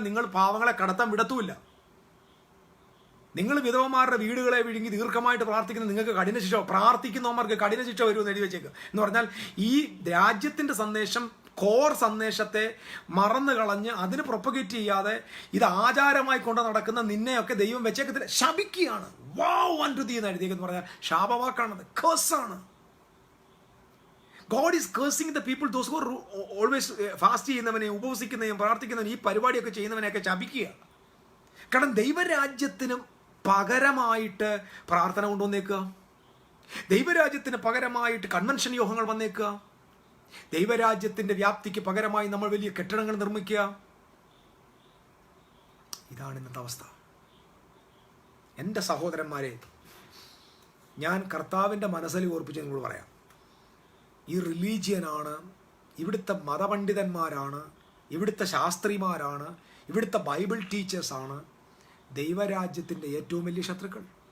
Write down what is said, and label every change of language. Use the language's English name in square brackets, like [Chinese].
[Malayalam] നിങ്ങൾ പാവങ്ങളെ കടത്താൻ വിടത്തുമില്ല. നിങ്ങൾ വിധവന്മാരുടെ വീടുകളെ വിഴുങ്ങി ദീർഘമായിട്ട് പ്രാർത്ഥിക്കുന്ന നിങ്ങൾക്ക് കഠിന ശിക്ഷ, പ്രാർത്ഥിക്കുന്നവന്മാർക്ക് കഠിന ശിക്ഷ വരുമെന്ന് എഴുതി വെച്ചേക്ക്. എന്ന് പറഞ്ഞാൽ ഈ രാജ്യത്തിൻ്റെ സന്ദേശം, കോർ സന്ദേശത്തെ മറന്നു കളഞ്ഞ് അതിന് പ്രൊപ്പഗേറ്റ് ചെയ്യാതെ ഇത് ആചാരമായി കൊണ്ട് നടക്കുന്ന നിന്നെയൊക്കെ ദൈവം വെച്ചേക്കത്തില്ല, ശപിക്കുകയാണ്. വാവ് അൻടു തീ എന്ന് എഴുതിയെന്ന് പറഞ്ഞാൽ ശാപവാക്കാണത്, കേഴ്സാണ്. [English] God is cursing the people, those who are always [Malayalam] fast ചെയ്യുന്നവനെയും ഉപവസിക്കുന്നവനെയും പ്രാർത്ഥിക്കുന്നവനെയും ഈ പരിപാടിയൊക്കെ ചെയ്യുന്നവനെയൊക്കെ ശപിക്കുക. കാരണം ദൈവരാജ്യത്തിനും പകരമായിട്ട് പ്രാർത്ഥന കൊണ്ടുവന്നേക്കുക, ദൈവരാജ്യത്തിന് പകരമായിട്ട് കൺവെൻഷൻ യോഗങ്ങൾ വന്നേക്കുക, ദൈവരാജ്യത്തിന്റെ വ്യാപ്തിക്ക് പകരമായി നമ്മൾ വലിയ കെട്ടിടങ്ങൾ നിർമ്മിക്കുക. ഇതാണ് ഇന്നത്തെ അവസ്ഥ. എൻ്റെ സഹോദരന്മാരെ, ഞാൻ കർത്താവിൻ്റെ മനസ്സിൽ ഓർപ്പിച്ച് നിങ്ങൾ പറയാം, ഈ റിലീജിയനാണ്, ഇവിടുത്തെ മതപണ്ഡിതന്മാരാണ്, ഇവിടുത്തെ ശാസ്ത്രിമാരാണ്, ഇവിടുത്തെ ബൈബിൾ ടീച്ചേഴ്സാണ് ദൈവരാജ്യത്തിൻ്റെ ഏറ്റവും വലിയ ശത്രുക്കൾ.